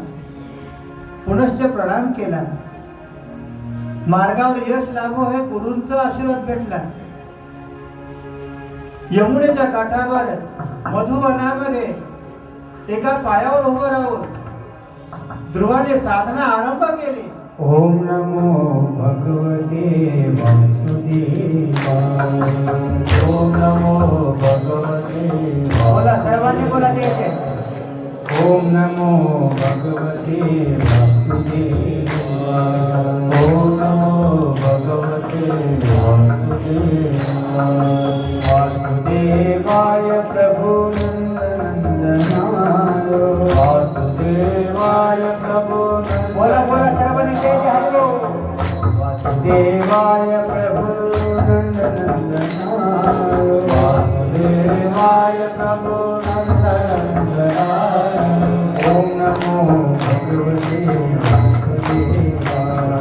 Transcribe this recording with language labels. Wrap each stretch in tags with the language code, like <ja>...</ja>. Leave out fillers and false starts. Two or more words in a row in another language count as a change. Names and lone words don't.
<mr>पुनश्च प्रणाम केला. मार्गावर यश लाभो हे गुरूंचा आशीर्वाद भेटला. यमुनेच्या काठावर मधुवनामध्ये एका पायावर उभं राहून ध्रुवाने साधना आरंभ केली.</mr> <sa>ओम नमो भगवते वासुदेवाय. ओम नमो भगवते.</sa> <mr>बोला, सर्वांनी बोला. ते</mr> <sa>ओम नमो भगवते वासुदेवाय. ओम नमो भगवते वासुदेवाय. वासुदेवाय प्रभु नंदनाय. वासुदेवाय प्रभु.</sa> <mr>बोला बोला, सर्वांनी ते हॅलो.</mr> <sa>वासुदेवाय प्रभु नंदनाय. वासुदेवाय प्रभु नंदनाय. ओम नमो भगवते वासुदेवाय.</sa>